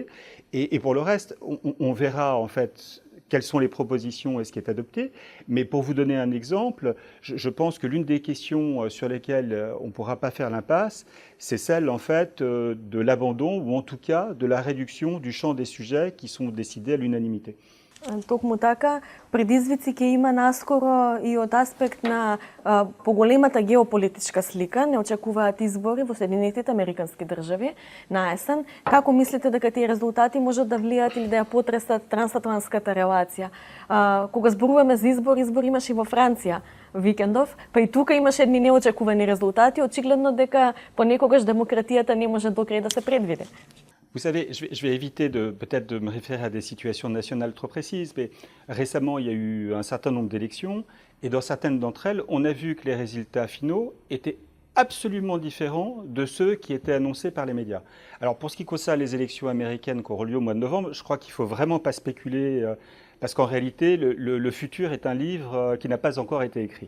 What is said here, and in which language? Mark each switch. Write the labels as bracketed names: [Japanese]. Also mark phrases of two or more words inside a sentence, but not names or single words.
[French] Et pour le reste, on verra en fait quelles sont les propositions et ce qui est adopté. Mais pour vous donner un exemple, je pense que l'une des questions sur lesquelles on ne pourra pas faire l'impasse, c'est celle en fait de l'abandon ou en tout cas de la réduction du champ des sujets qui sont décidés à l'unanimité. [Macedonian] Токму така, предизвици ќе има наскоро и од аспект на поголемата геополитичка слика. Не очекуваат избори во Соединетите Американски држави на есен. Како мислите дека тие резултати можат да влијаат или да ја потресат трансатлантската релација? Кога зборуваме за избори имаше и во Франција викендов, па и тука имаше едни неочекувани резултати. Очигледно дека понекогаш демократијата не може до крај да се предвиди. [French] Vous savez, je vais éviter peut-être de me référer à des situations nationales trop précises, mais récemment, il y a eu un certain nombre d'élections, et dans certaines d'entre elles, on a vu que les résultats finaux étaient absolument différents de ceux qui étaient annoncés par les médias. Alors, pour ce qui concerne les élections américaines qui auront lieu au mois de novembre, je crois qu'il ne faut vraiment pas spéculer, parce qu'en réalité, le futur est un livre qui n'a pas encore été écrit.